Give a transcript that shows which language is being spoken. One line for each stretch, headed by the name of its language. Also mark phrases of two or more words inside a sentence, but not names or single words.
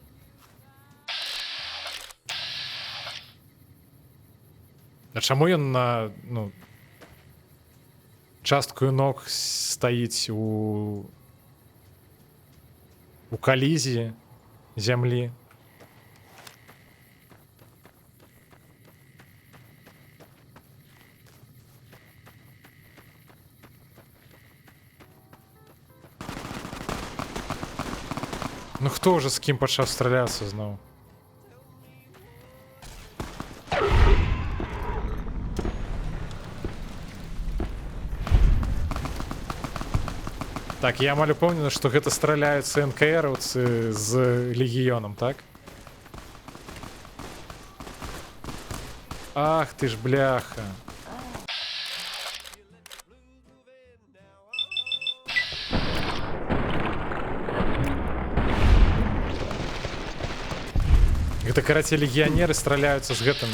Belarusian: А чаму ён на, ну, часткаю ног стаіць у калізі зямлі?
Ukrainian: Ну хто вже з ким почав стрілятися знову?
Belarusian: Так, я амаль упэўнены, што гэта страляюцца НКРаўцы з легіёнам, так? Ах ты ж бляха. Гэта, карацей, легіянеры страляюцца з гэтымі.